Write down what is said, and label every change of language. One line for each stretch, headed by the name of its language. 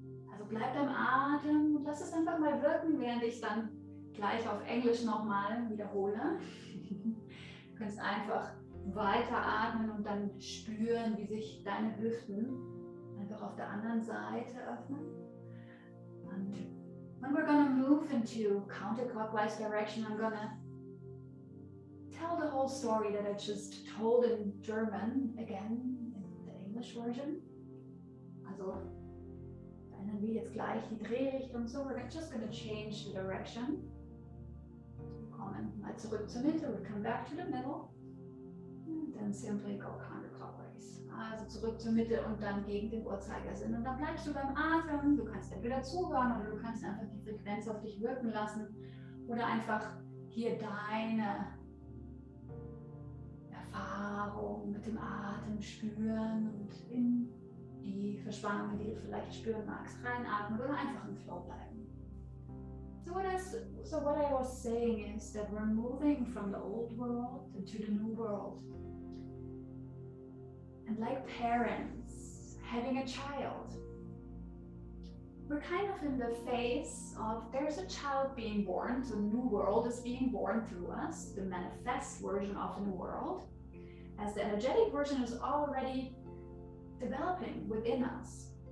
German: Also bleibt am Atem und lass es einfach mal wirken, während ich dann gleich auf Englisch nochmal wiederhole. Du kannst einfach weiter atmen und dann spüren, wie sich deine Hüften einfach auf der anderen Seite öffnen.
English: Und when we're gonna move into counterclockwise direction, I'm gonna tell the whole story that I just told in German again in the English version.
German: Also verändern wir jetzt gleich die Drehrichtung.
English: So we're just gonna change the direction.
German: Wir kommen mal zurück zur Mitte.
English: We'll come back to the middle. And then simply go counterclockwise.
German: Also zurück zur Mitte und dann gegen den Uhrzeigersinn. Und dann bleibst du beim Atem. Du kannst entweder zuhören oder du kannst einfach die Frequenz auf dich wirken lassen. Oder einfach hier deine Erfahrung mit dem Atem spüren und in die Verspannungen, die du vielleicht spüren magst, reinatmen oder einfach im Flow bleiben.
English: So what I was saying is that we're moving from the old world into the new world. And like parents having a child, we're kind of in the phase of there's a child being born, so the new world is being born through us, the manifest version of the new world, as the energetic version is already developing within us.